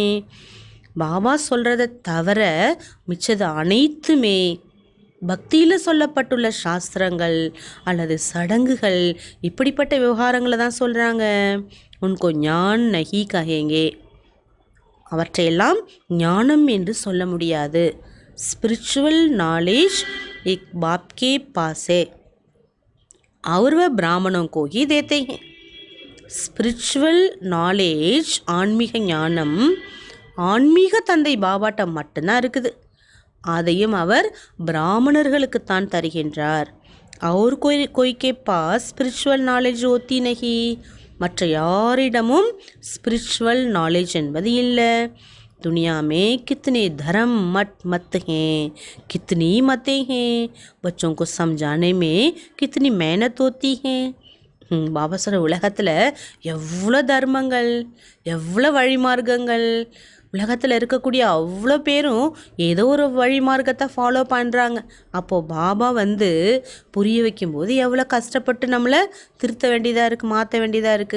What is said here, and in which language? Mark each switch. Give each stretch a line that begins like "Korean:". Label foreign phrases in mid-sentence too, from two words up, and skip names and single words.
Tamil: பாபா சொல்கிறத தவிர மிச்சது அனைத்துமே பக்தியில் சொல்லப்பட்டுள்ள சாஸ்திரங்கள் அல்லது சடங்குகள், இப்படிப்பட்ட விவகாரங்களை தான் சொல்கிறாங்க.
Hindi: उनको ज्ञान नहीं कहेंगे.
Tamil: அவற்றையெல்லாம் ஞானம் என்று சொல்ல முடியாது.
English: spiritual knowledge
Hindi: एक बाप के पास है और वह ब्राह्मणों को ही देते हैं.
English: spiritual knowledge,
Tamil: ஆன்மீக ஞானம் ஆன்மீக தந்தை பாபாட்ட மட்டும்தான் இருக்குது. அதையும் அவர் பிராமணர்களுக்குத்தான் தருகின்றார்.
Hindi: और कोई के पास
English: spiritual knowledge
Hindi: होती नहीं.
Tamil: மற்ற யாரிடமும்
English: spiritual knowledge
Tamil: என்பது இல்லை.
Hindi: दुनिया में कितने धर्म मत हैं, कितनी मतें हैं, बच्चों को समझाने में कितनी मेहनत होती है.
Tamil: பாபா சொல்கிற உலகத்தில் எவ்வளோ தர்மங்கள், எவ்வளோ வழிமார்க்கங்கள், உலகத்தில் இருக்கக்கூடிய அவ்வளோ பேரும் ஏதோ ஒரு வழிமார்க்கத்தை ஃபாலோ பண்ணுறாங்க. அப்போது பாபா வந்து புரிய வைக்கும்போது எவ்வளோ கஷ்டப்பட்டு நம்மளை திருத்த வேண்டியதாக இருக்குது, மாற்ற வேண்டியதாக இருக்குது.